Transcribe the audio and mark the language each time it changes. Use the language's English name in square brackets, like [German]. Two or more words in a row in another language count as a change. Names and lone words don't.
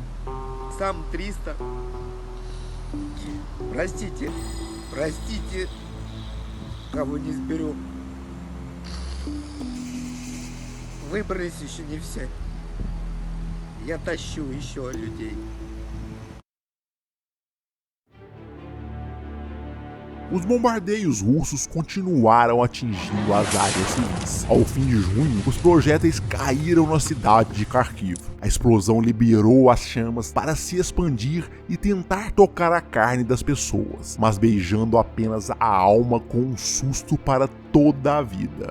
[Russian] Сам 300. Простите, кого не сберу. Выбрались еще не все. Я тащу еще людей. [Portuguese] Os bombardeios russos continuaram atingindo as áreas civis. Ao fim de junho, os projéteis caíram na cidade de Kharkiv. A explosão liberou as chamas para se expandir e tentar tocar a carne das pessoas, mas beijando apenas a alma com um susto para toda a vida.